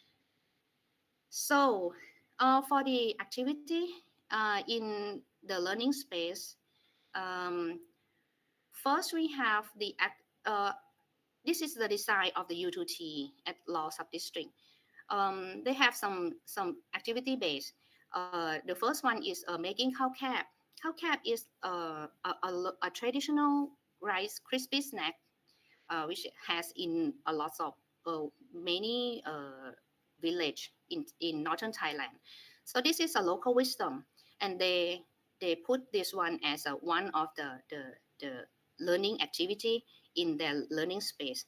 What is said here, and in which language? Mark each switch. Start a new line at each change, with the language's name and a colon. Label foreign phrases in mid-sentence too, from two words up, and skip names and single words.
English: So for the activity in the learning space, first we have this is the design of the U2T at Law Subdistrict. They have some activity base. The first one is making
Thai: khao khap. Khao khap
English: is a traditional rice crispy snack, which has in a lot of many village in northern Thailand. So this is a local wisdom, and they put this one as one of the learning activity in their learning space.